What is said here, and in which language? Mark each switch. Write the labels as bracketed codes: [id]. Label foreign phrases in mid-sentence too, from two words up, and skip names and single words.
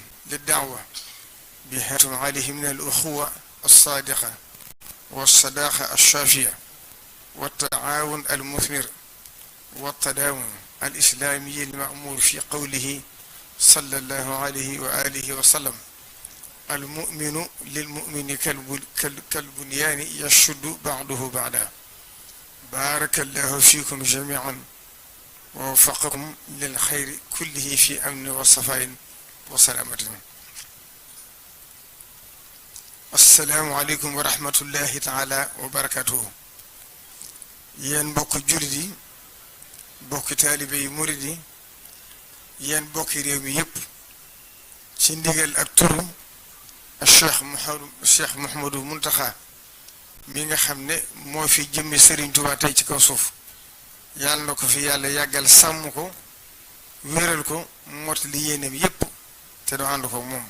[ar] للدعوة بهاتم عليه من الأخوة الصادقة والصداقة الشافية والتعاون المثمر والتداوم الإسلامي المأمور في قوله صلى الله عليه وآله وسلم: المؤمن للمؤمن كالبنيان يشد بعضه بعضا. بارك الله فيكم جميعا ووفقكم للخير كله في أمن وصفاء وسلامة. السلام عليكم ورحمة الله تعالى وبركاته. [wo] yéen bokk jullit yi, bokk taalibe yi murid yi, yéen bokki réew mi yépp, ci ndigal ak turu Cheikh Mouhamadou Mountakha mi nga xam ne moo fi jëmmi Serigne Touba tey ci kaw suuf, yàlla na ko fi yàlla yàggal sàmm ko, wéral ko, mottali yéeneem yépp te doo ànd ko moom.